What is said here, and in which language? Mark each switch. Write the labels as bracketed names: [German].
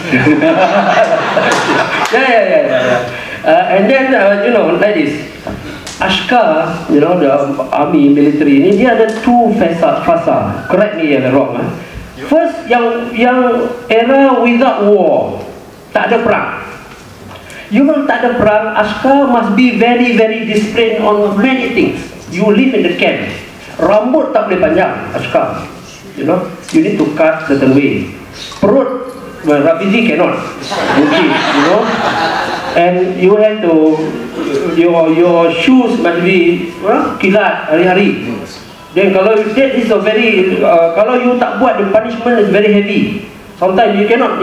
[English] And then you know, like this, Ashka, you know, the army military [Malay] ini dia ada 2 fasa. [English] Correct me if I'm wrong. [Malay] First, yang era [English] without war, [Malay] tak ada perang. [English] You will [Malay] tak ada perang, [English] Ashka must be very disciplined on many things. You live in the camp. [Malay] Rambut tak boleh panjang, Ashka. [English] You know, you need to cut certain way. Perut, well, Rafizi cannot. Okay, you know. And you have to, your shoes must be [Malay] kilat hari-hari. [English] Then kalau that is a very, kalau you [Malay] tak buat, [English] the punishment is very heavy. Sometimes you cannot.